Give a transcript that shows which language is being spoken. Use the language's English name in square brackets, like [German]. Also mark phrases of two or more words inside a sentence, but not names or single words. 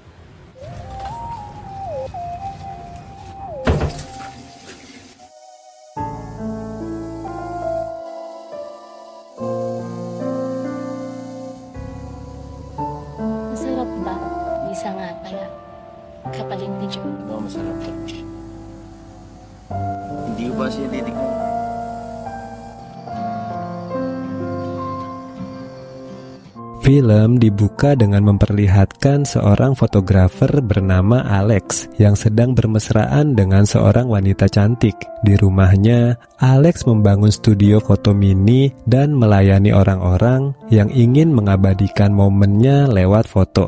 [Filipino] Masarap ba? Isa nga pala. Kapalit ni Joe. Oo, masarap to. Hindi ko ba siya titignan? [Indonesian] Film dibuka dengan memperlihatkan seorang fotografer bernama Alex yang sedang bermesraan dengan seorang wanita cantik. Di rumahnya, Alex membangun studio foto mini dan melayani orang-orang yang ingin mengabadikan momennya lewat foto.